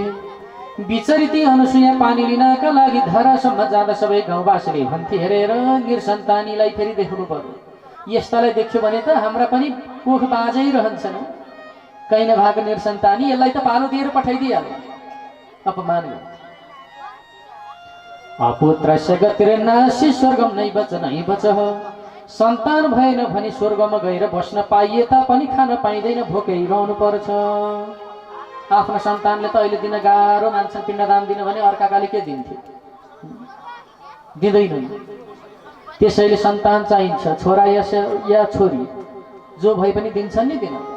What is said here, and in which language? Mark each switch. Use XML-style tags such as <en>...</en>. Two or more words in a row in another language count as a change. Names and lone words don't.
<ne>बिचरी अनुसुया पानी लिनका लागि धारासम्म जाँदा सबै गाउँवासीले भन्थे, हेरेर निरसन्तानीलाई फेरि देख्नु पर्यो। यस्तालाई देख्यो भने त हाम्रा पनि कोख बाजै रहन्छन्। कहीँ नभएको निरसन्तानी, यसलाई त पालो दिएर पठाइदिइहाल्यो।</ne> <sa>अपमान अपुत्रस्य गतिर्नासी स्वर्गम नैव नैव।</sa> <ne>सन्तान भएन भने स्वर्गमा गएर बस्न पाइए तापनि खान पाइँदैन, भोकै रहनु पर्छ। आफ्ना सन्तानले त अहिले दिन गाह्रो मान्छन्। पिण्डदान दिनु भने अर्काकाले के दिन्थे? दिँदैनन्। त्यसैले सन्तान चाहिन्छ, छोरा या छोरी जो भए पनि दिन्छन् नि दिन।</ne>